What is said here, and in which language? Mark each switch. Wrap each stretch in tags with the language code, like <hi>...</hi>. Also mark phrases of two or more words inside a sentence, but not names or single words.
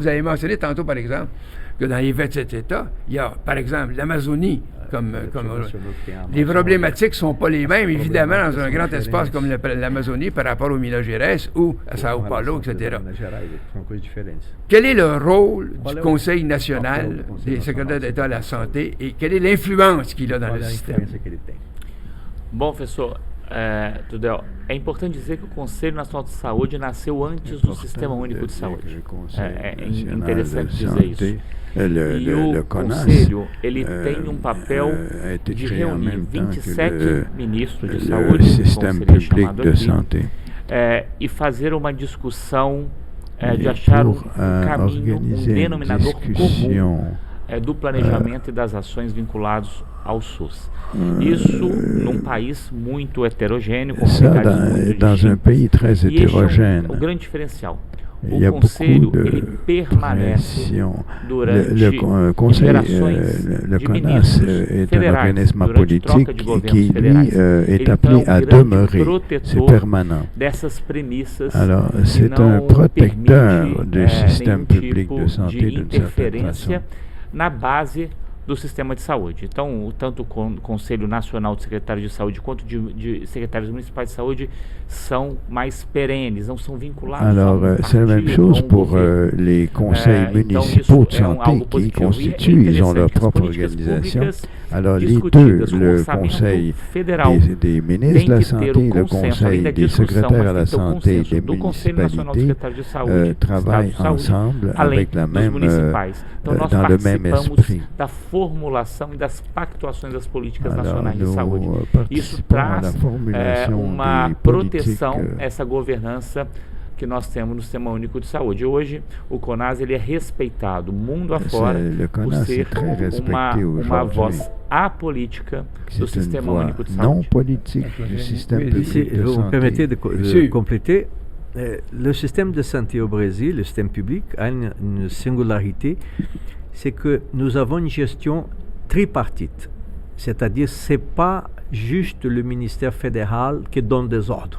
<fr>Vous avez mentionné tantôt, par exemple, que dans les 27 États, il y a, par exemple, l'Amazonie, les problématiques ne sont pas les mêmes, évidemment, dans un grand espace comme l'Amazonie par rapport au Minas Gerais ou à Sao Paulo, etc. Quel est le rôle du Conseil national des secrétaires d'État à la santé et quelle est l'influence qu'il a dans le système?</fr> <pt>Bom, professor, Trudel, é importante dizer que o Conselho Nacional de Saúde nasceu antes do Sistema Único de Saúde. É interessante dizer isso. E o Conselho, ele tem papel de reunir 27 ministros de saúde, como seria chamado aqui, e fazer uma discussão de achar um caminho, um denominador comum do planejamento e das ações vinculados ao SUS. Isso num país muito heterogêneo, com realidades muito distintas. E esse é o grande diferencial.</pt> <fr>Il y a beaucoup de pression. Le Conseil, le CONAS est un organisme politique qui, lui, est appelé à demeurer. C'est permanent. Alors, c'est un protecteur du système public de santé d'une certaine façon.</fr> <pt>Na base do sistema de saúde. Então, tanto o Conselho Nacional de Secretários de Saúde quanto de secretários municipais de saúde são mais perenes, não são vinculados.</pt> <fr>Alors, c'est la même chose pour les conseils municipaux de santé qui constituent, ils ont leur propre organisation. Alors, les deux, le Conseil des ministres de la Santé, le Conseil des secrétaires à la santé des municipalités travaillent ensemble avec la même, dans le même esprit.</fr> <pt>Formulação e das pactuações das políticas nacionais de saúde. Isso traz uma proteção, essa governança que nós temos no Sistema Único de Saúde. Hoje, o CONAS ele é respeitado mundo afora por ser uma voz apolítica do Sistema Único de Saúde.</pt> <fr>Non politique du système public de santé. Vous me permettez de compléter. Le système de santé au Brésil, le système public, a une singularité, c'est que nous avons une gestion tripartite. C'est-à-dire, ce n'est pas juste le ministère fédéral qui donne des ordres.</fr>